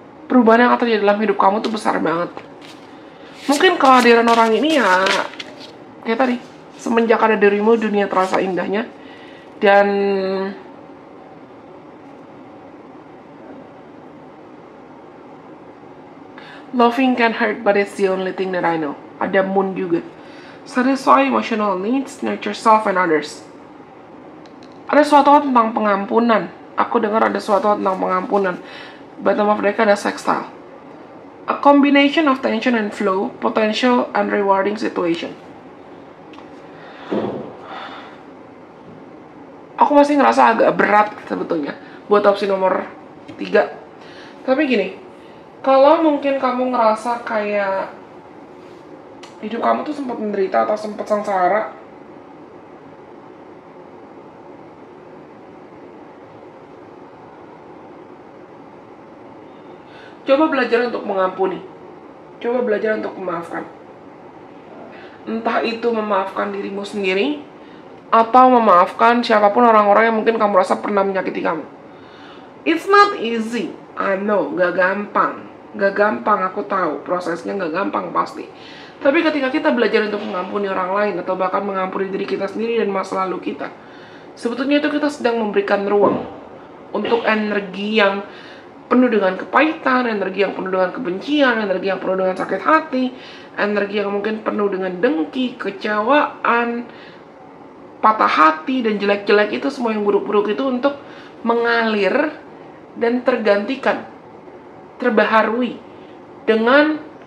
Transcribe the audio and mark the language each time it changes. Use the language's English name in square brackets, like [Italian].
[Indonesian] Perubahan yang akan terjadi dalam hidup kamu tuh besar banget. Mungkin kehadiran orang ini ya kayak tadi, semenjak ada dirimu dunia terasa indahnya. [English] Dan loving can hurt, but it's the only thing that I know. [Indonesian] Ada moon juga. [English] Satisfy emotional needs, nurture self and others. [Indonesian] Ada suatu hal tentang pengampunan. Aku dengar ada suatu hal tentang pengampunan. [English] Bottom of the Deck ada sextile. A combination of tension and flow, potential and rewarding situation. [Indonesian] Aku masih ngerasa agak berat sebetulnya buat opsi nomor 3. Tapi gini, kalau mungkin kamu ngerasa kayak hidup kamu tuh sempat menderita atau sempat sengsara, coba belajar untuk mengampuni. Coba belajar untuk memaafkan. Entah itu memaafkan dirimu sendiri, atau memaafkan siapapun orang-orang yang mungkin kamu rasa pernah menyakiti kamu. [English] It's not easy, I know, [Indonesian] gak gampang. Gak gampang, aku tahu, prosesnya gak gampang pasti. Tapi ketika kita belajar untuk mengampuni orang lain, atau bahkan mengampuni diri kita sendiri dan masa lalu kita, sebetulnya itu kita sedang memberikan ruang untuk energi yang penuh dengan kepahitan, energi yang penuh dengan kebencian, energi yang penuh dengan sakit hati, energi yang mungkin penuh dengan dengki, kecewaan, patah hati, dan jelek-jelek itu, semua yang buruk-buruk itu untuk mengalir dan tergantikan, terbaharui dengan